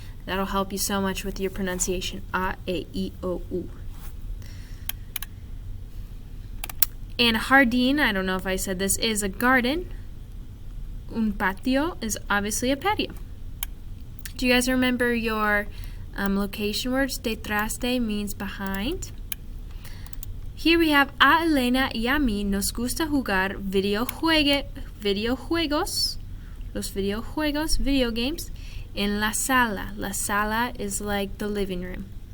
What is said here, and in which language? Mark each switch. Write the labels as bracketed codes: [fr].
[en] That'll help you so much with your pronunciation. A-E-I-O-U. And jardín, I don't know if I said this, is a garden. Un patio is obviously a patio. Do you guys remember your location words? Detrás de means behind. Here we have [es] a Elena y a mí nos gusta jugar videojuegos, los videojuegos, [en] video games, [es] en la sala. [en] La sala is like the living room.